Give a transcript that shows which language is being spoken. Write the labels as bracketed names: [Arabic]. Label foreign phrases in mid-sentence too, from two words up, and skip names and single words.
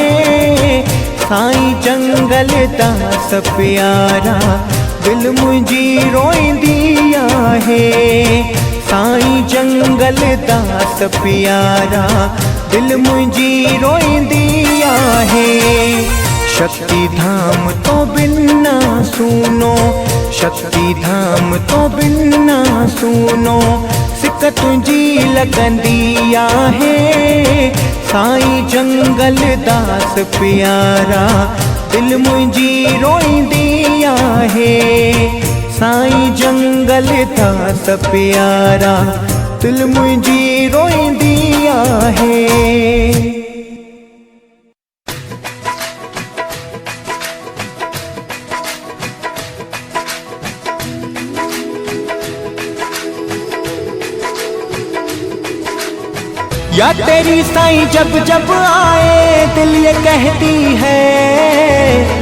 [Sindhi] साईं जंगल दास प्यारा दिल मुंहिंजी रोईंदी आहे। साईं जंगल दास प्यारा दिल मुंहिंजी रोईंदी आहे। शक्ति धाम तो बिन ना सुनो, शक्ति धाम तो बिन ना सुनो, सिक तुंहिंजी लगंदी आहे। साईं जंगल दास प्यारा दिल मुंहिंजी रोईंदी आहे। साईं जंगल दास प्यारा दिल मुंहिंजी रोईंदी आहे। [Hindi] या तेरी साईं जब जब आए दिल ये कहती है,